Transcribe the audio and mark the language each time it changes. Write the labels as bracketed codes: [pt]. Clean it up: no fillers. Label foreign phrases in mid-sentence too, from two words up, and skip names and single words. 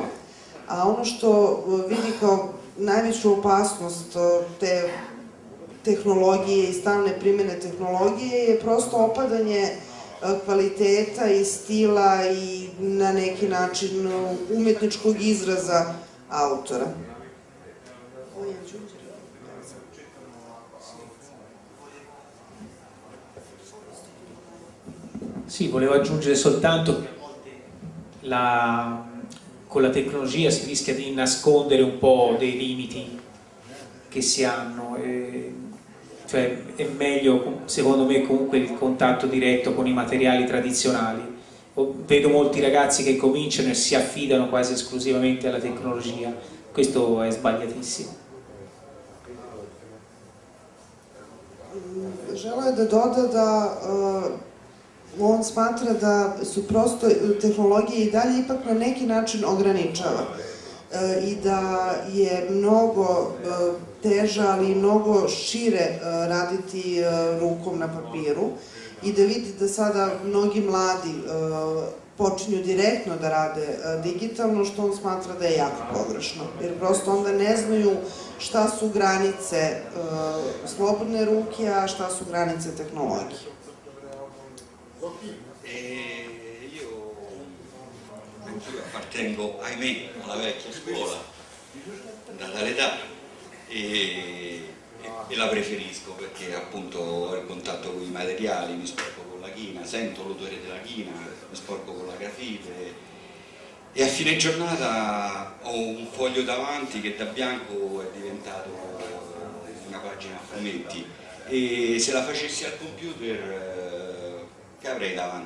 [sr] A ono što vidi kao najveću opasnost te tehnologije i stalne primjene tehnologije je prosto opadanje kvaliteta i stila i na neki način umetničkog izraza autora. [it] Sì, volevo aggiungere soltanto con la tecnologia si rischia di nascondere un po' dei limiti che si hanno, cioè è meglio secondo me comunque il contatto diretto con i materiali tradizionali. Vedo molti ragazzi che cominciano e si affidano quasi esclusivamente alla tecnologia, questo è sbagliatissimo. [sr] Želeo je da doda da on smatra da su prosto tehnologije i dalje ipak na neki način ograničava i da je mnogo teže, ali i mnogo šire raditi rukom na papiru i da vidi da sada mnogi mladi počinju direktno da rade digitalno, što on smatra da je jako pogrešno, jer prosto onda ne znaju šta su granice slobodne ruke, a šta su granice tehnologije. [it] Anch'io appartengo, ahimè, alla vecchia scuola, dall'età, e la preferisco perché appunto ho il contatto con i materiali, mi sporco con la china, sento l'odore della china, mi sporco con la grafite e a fine giornata ho un foglio davanti che da bianco è diventato una pagina a fumetti e se la facessi al computer che avrei davanti?